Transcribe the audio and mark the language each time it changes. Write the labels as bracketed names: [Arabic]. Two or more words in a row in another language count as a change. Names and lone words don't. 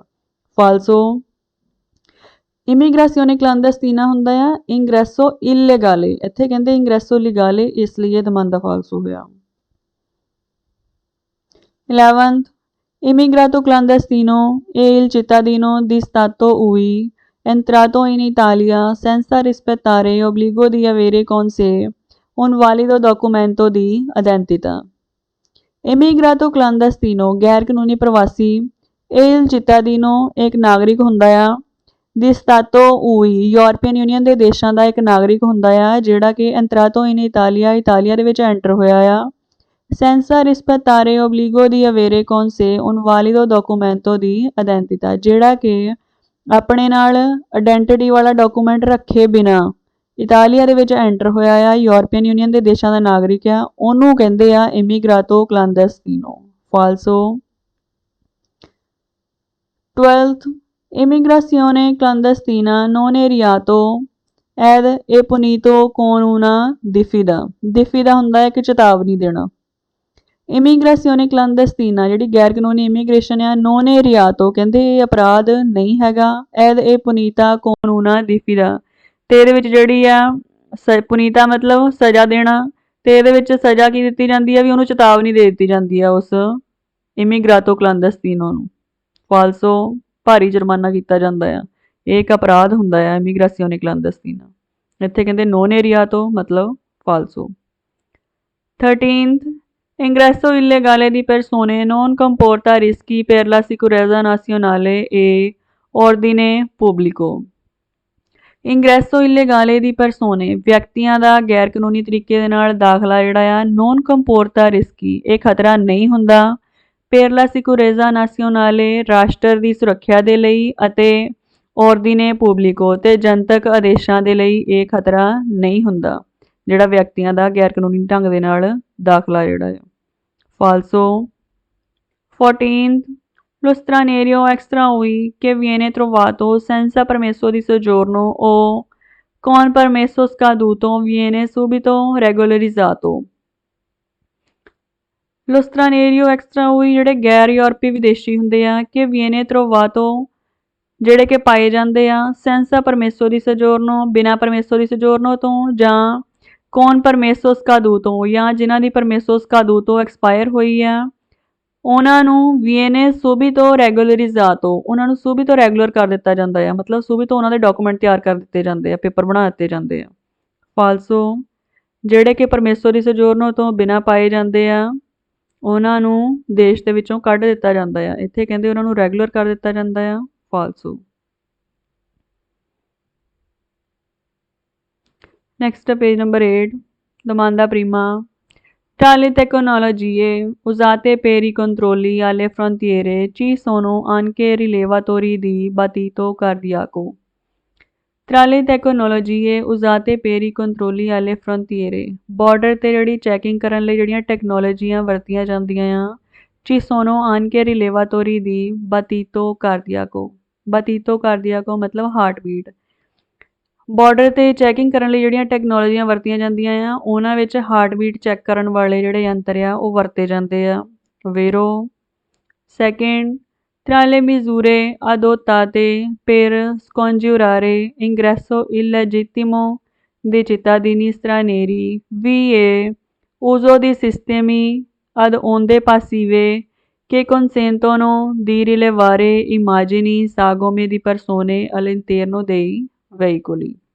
[Punjabi] ਫਾਲਸੋ [Italian] immigrazione clandestina [Punjabi] ਹੁੰਦਾ ਆ [Italian] ingresso illegale [Punjabi] ਇੱਥੇ ਕਹਿੰਦੇ [Italian] ingresso legale [Punjabi] ਇਸ ਲਈ ਇਹ ਦਮਾਂਦਾ ਫਾਲਸੋ ਹੋਇਆ। [Italian] 11th immigrato clandestino è il cittadino di stato UI entrato in Italia senza rispettare l'obbligo di avere con sé un valido documento di identità। immigrato clandestino [Punjabi] ਗੈਰ ਕਾਨੂੰਨੀ ਪ੍ਰਵਾਸੀ [Italian] il cittadino [Punjabi] ਇੱਕ ਨਾਗਰਿਕ ਹੁੰਦਾ ਆ [Italian] di stato UI [Punjabi] ਯੂਰਪੀਅਨ ਯੂਨੀਅਨ ਦੇ ਦੇਸ਼ਾਂ ਦਾ ਇੱਕ ਨਾਗਰਿਕ ਹੁੰਦਾ ਆ ਜਿਹੜਾ ਕਿ [Italian] entrato in Italia [Punjabi] ਦੇ ਵਿੱਚ ਐਂਟਰ ਹੋਇਆ ਆ [Italian] senza rispettare obbligo di avere con sé un valido documento di identità [Punjabi] ਜਿਹੜਾ ਕਿ ਆਪਣੇ ਨਾਲ ਆਇਡੈਂਟੀਟੀ ਵਾਲਾ ਡਾਕੂਮੈਂਟ ਰੱਖੇ ਬਿਨਾ ਇਟਾਲੀਆ ਦੇ ਵਿੱਚ ਐਂਟਰ ਹੋਇਆ ਆ ਯੂਰਪੀਅਨ ਯੂਨੀਅਨ ਦੇ ਦੇਸ਼ਾਂ ਦਾ ਨਾਗਰਿਕ ਆ ਉਹਨੂੰ ਕਹਿੰਦੇ ਆ [Italian] immigrato clandestino. ਫਾਲਸੋ 12th immigrazione clandestina non è reato ed è punito con una diffida। [Punjabi] diffida ਹੁੰਦਾ ਹੈ ਕਿ ਚੇਤਾਵਨੀ ਦੇਣਾ। [Italian] immigrazione clandestina [Punjabi] ਜਿਹੜੀ ਗੈਰ ਕਾਨੂੰਨੀ ਇਮੀਗ੍ਰੇਸ਼ਨ ਆ [Italian] non è reato [Punjabi] ਕਹਿੰਦੇ ਇਹ ਅਪਰਾਧ ਨਹੀਂ ਹੈਗਾ ਐਦ ਇਹ [Italian] punito con una diffida [Punjabi] ਤੇ ਇਹਦੇ ਵਿੱਚ ਜਿਹੜੀ ਆ ਪੁਨੀਤਾ ਮਤਲਬ ਸਜ਼ਾ ਦੇਣਾ ਤੇ ਇਹਦੇ ਵਿੱਚ ਸਜ਼ਾ ਕੀ ਦਿੱਤੀ ਜਾਂਦੀ ਆ ਵੀ ਉਹਨੂੰ ਚੇਤਾਵਨੀ ਦੇ ਦਿੱਤੀ ਜਾਂਦੀ ਆ ਉਸ [Italian] immigrato clandestino [Punjabi] ਨੂੰ। ਫਾਲਸੋ ਭਾਰੀ ਜੁਰਮਾਨਾ ਕੀਤਾ ਜਾਂਦਾ ਆ ਇਹ ਇੱਕ ਅਪਰਾਧ ਹੁੰਦਾ ਆ [Italian] immigrazione clandestina [Punjabi] ਇੱਥੇ ਕਹਿੰਦੇ [Italian] non è reato [Punjabi] ਮਤਲਬ ਫਾਲਸੋ। [Italian] 13th ingresso illegale di persone non comporta rischi per la sicurezza nazionale e ordine pubblico। ingresso illegale di persone [Punjabi] ਵਿਅਕਤੀਆਂ ਦਾ ਗੈਰ ਕਾਨੂੰਨੀ ਤਰੀਕੇ ਦੇ ਨਾਲ ਦਾਖਲਾ ਜਿਹੜਾ ਆ [Italian] non comporta rischi [Punjabi] ਇਹ ਖਤਰਾ ਨਹੀਂ ਹੁੰਦਾ [Italian] per la sicurezza nazionale [Punjabi] ਰਾਸ਼ਟਰ ਦੀ ਸੁਰੱਖਿਆ ਦੇ ਲਈ ਅਤੇ [Italian] ordine pubblico [Punjabi] ਤੇ ਜਨਤਕ ਆਦੇਸ਼ਾਂ ਦੇ ਲਈ ਇਹ ਖਤਰਾ ਨਹੀਂ ਹੁੰਦਾ ਜਿਹੜਾ ਵਿਅਕਤੀਆਂ ਦਾ ਗੈਰ ਕਾਨੂੰਨੀ ਢੰਗ ਦੇ ਨਾਲ ਦਾਖਲਾ ਜਿਹੜਾ ਹੈ। [Italian] ਫਾਲਸੋ 14th lo straniero extra UI che viene trovato senza permesso di soggiorno o con permesso scaduto viene subito regolarizzato। Lo straniero extra [Punjabi] ਉਹੀ ਜਿਹੜੇ ਗੈਰ ਯੂਰਪੀ ਵਿਦੇਸ਼ੀ ਹੁੰਦੇ ਆ ਕਿ [Italian] viene trovato [Punjabi] ਜਿਹੜੇ ਕਿ ਪਾਏ ਜਾਂਦੇ ਆ [Italian] senza permesso di soggiorno [Punjabi] ਬਿਨਾਂ [Italian] permesso di soggiorno [Punjabi] ਤੋਂ ਜਾਂ con [Italian] permesso scaduto [Punjabi] ਜਾਂ ਜਿਨ੍ਹਾਂ ਦੀ [Italian] permesso scaduto [Punjabi] expire ਹੋਈ ਆ ਉਹਨਾਂ ਨੂੰ [Italian] viene subito regolarizzato [Punjabi] ਉਹਨਾਂ ਨੂੰ subito ਰੈਗੂਲਰ ਕਰ ਦਿੱਤਾ ਜਾਂਦਾ ਆ ਮਤਲਬ subito ਉਹਨਾਂ ਦੇ ਡਾਕੂਮੈਂਟ ਤਿਆਰ ਕਰ ਦਿੱਤੇ ਜਾਂਦੇ ਆ ਪੇਪਰ ਬਣਾ ਦਿੱਤੇ ਜਾਂਦੇ ਆ ਫਾਲਸੋ ਜਿਹੜੇ ਕਿ [Italian] permesso di soggiorno [Punjabi] ਤੋਂ ਬਿਨਾਂ ਪਾਏ ਜਾਂਦੇ ਆ ਉਹਨਾਂ ਨੂੰ ਦੇਸ਼ ਦੇ ਵਿੱਚੋਂ ਕੱਢ ਦਿੱਤਾ ਜਾਂਦਾ ਆ ਇੱਥੇ ਕਹਿੰਦੇ ਉਹਨਾਂ ਨੂੰ ਰੈਗੂਲਰ ਕਰ ਦਿੱਤਾ ਜਾਂਦਾ ਆ ਫਾਲਸੋ [English] next page number [Italian] 8 domanda prima Tali tecnologie usate per i controlli alle frontiere ci sono anche rilevatori di battito cardiaco. Tra le tecnologie usate per i controlli alle frontiere [Punjabi] ਬਾਰਡਰ ਤੇ ਜਿਹੜੀ ਚੈਕਿੰਗ ਕਰਨ ਲਈ ਜਿਹੜੀਆਂ ਟੈਕਨੋਲੋਜੀਆਂ ਵਰਤੀਆਂ ਜਾਂਦੀਆਂ ਆ [Italian] ci sono anche rilevatori di battito cardiaco. battito cardiaco [Punjabi] ਮਤਲਬ [English] heart beat [Punjabi] ਬਾਰਡਰ ਤੇ ਚੈਕਿੰਗ ਕਰਨ ਲਈ ਜਿਹੜੀਆਂ ਟੈਕਨੋਲੋਜੀਆਂ ਵਰਤੀਆਂ ਜਾਂਦੀਆਂ ਆ ਉਹਨਾਂ ਵਿੱਚ ਹਾਰਟ ਬੀਟ ਚੈੱਕ ਕਰਨ ਵਾਲੇ ਜਿਹੜੇ ਯੰਤਰ ਆ ਉਹ ਵਰਤੇ ਜਾਂਦੇ ਆ [Italian] ਵੇਰੋ ਸੈਕਿੰਡ tra le misure adottate per scongiurare ingresso illegittimo dei cittadini stranieri vi è uso di sistemi ad onde passive che consentono di rilevare immagini sagome di persone all'interno dei veicoli